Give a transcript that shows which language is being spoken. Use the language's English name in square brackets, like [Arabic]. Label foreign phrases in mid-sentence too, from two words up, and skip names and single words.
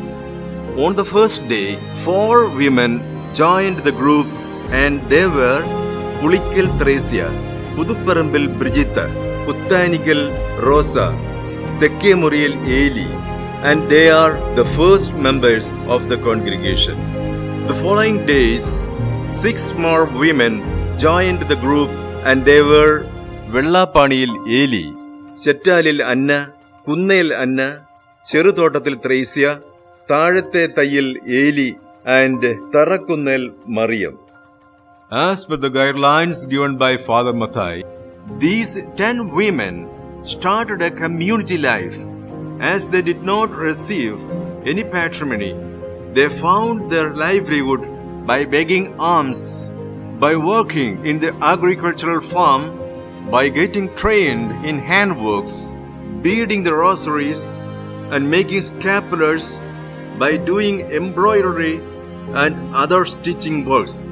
[English] On the first day, 4 women joined the group and they were Pulikal Theresia, Pudupparambil Brigitta, Puttanikal Rosa, Tekkemuriel Eli, and they are the first members of the congregation. The following days, 6 more women joined the group and they were Vellapaniyil Eli, Chettalil Anna, Kunnayil Anna, Cherutottathil Theresia, Thalathe Thayil Eli, and Tharakunnel Mariam. As per the guidelines given by Father Mathai, these 10 women started a community life. As they did not receive any patrimony, they found their livelihood by begging alms, by working in the agricultural farm, by getting trained in handworks, beading the rosaries, and making scapulars, by doing embroidery and other stitching works.